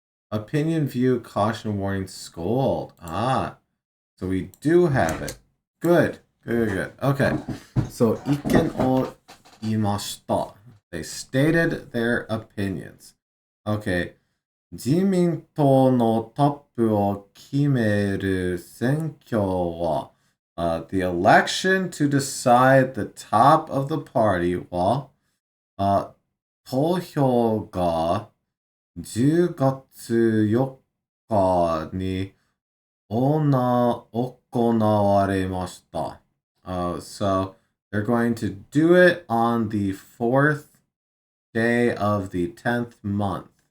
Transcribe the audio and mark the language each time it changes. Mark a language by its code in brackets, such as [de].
[en] Opinion, view, caution, warning, scold. So we do have it. Good. Okay. [ja] So, 意見を言いました. [en] They stated their opinions. Okay. [ja] 自民党のトップを決める選挙は、 [en] the election to decide the top of the party [ja] は、投票が10月4日に行われました。 [en] So they're going to do it on the 4th day of the 10th month.